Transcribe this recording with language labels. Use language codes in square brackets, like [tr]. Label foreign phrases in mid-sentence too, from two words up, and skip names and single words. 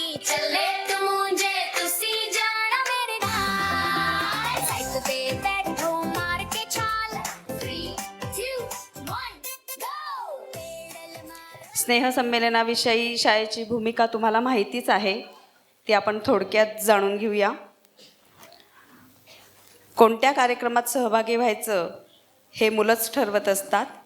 [pa] ਚੱਲੇ ਤੂੰ ਮੁੰਝੇ ਤੁਸੀਂ ਜਾਣਾ ਮੇਰੇ ਨਾਲ ਸਾਈਕਲ ਤੇ ਬੈਠੋ ਮਾਰ ਕੇ ਛਾਲ 3 2 1 [en] go pedal [pa] मार। [mr] स्नेहसंमेलनाविषयी शाळेची भूमिका तुम्हाला माहितीच आहे, ती आपण थोडक्यात जाणून घेऊया. कोणत्या कार्यक्रमात सहभागी व्हायचं हे मुलंच ठरवत असतात.